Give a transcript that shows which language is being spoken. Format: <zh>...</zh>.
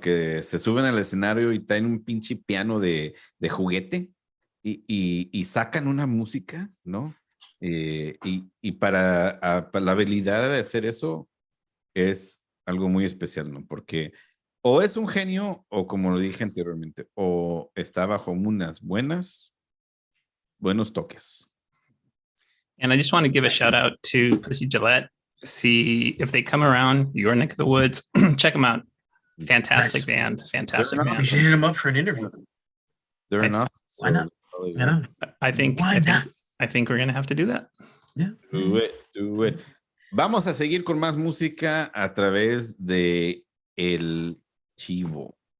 <es>Que se suben al escenario y traen un pinche piano de juguete y sacan una música, ¿no? Y para la habilidad de hacer eso es algo muy especial, ¿no? Porque o es un genio o, como lo dije anteriormente, o está bajo unas buenos toques.</es> <en>And I just want to give a shout out to Pussy Gillette. See if they come around your neck of the woods, check them out. Fantastic band. Fantastic band. We should hit them up for an interview. They're enough. Why not? I think we're gonna have to do that. Yeah. Do it.</en> <es>Vamos a seguir con más música a través de El Chivo.</es>